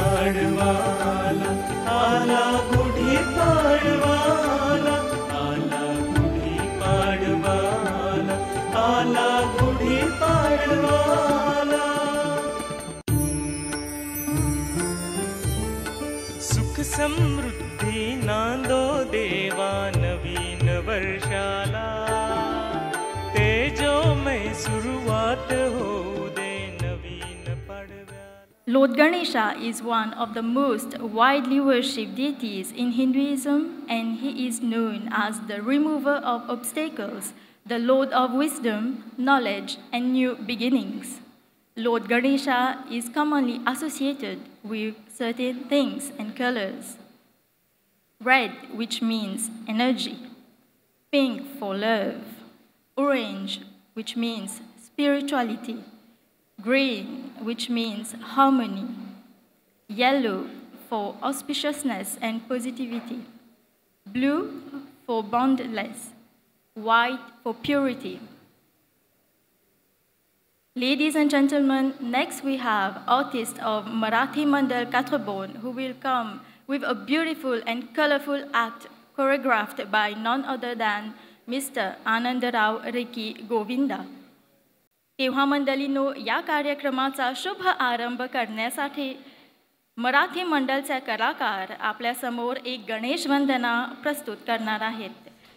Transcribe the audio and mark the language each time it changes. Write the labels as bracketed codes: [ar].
[mr] पाडवाला आला गुढी पाडवाला आला गुढी पाडवाला आला गुढी पाडवाला सुख समृद्धी नांदो देवा नवीन वर्षाला तेजोमय सुरुवात होऊ दे नवीन पाडव्याला. [en] Lord Ganesha is one of the most widely worshipped deities in Hinduism, and he is known as the remover of obstacles, the Lord of wisdom, knowledge, and new beginnings. Lord Ganesha is commonly associated with certain things and colors. Red, which means energy, pink for love, orange, which means spirituality, green, which means harmony, yellow for auspiciousness and positivity, blue for boundless, white for purity. Ladies and gentlemen, next we have artist of Marathi Mandal Kathrabon, who will come with a beautiful and colorful act choreographed by none other than Mr. Anandarao Reki Govinda. [mr] तेव्हा मंडळींनो, या कार्यक्रमाचा शुभ आरंभ करण्यासाठी मराठी मंडळचे कलाकार आपल्यासमोर एक गणेश वंदना प्रस्तुत करणार आहेत.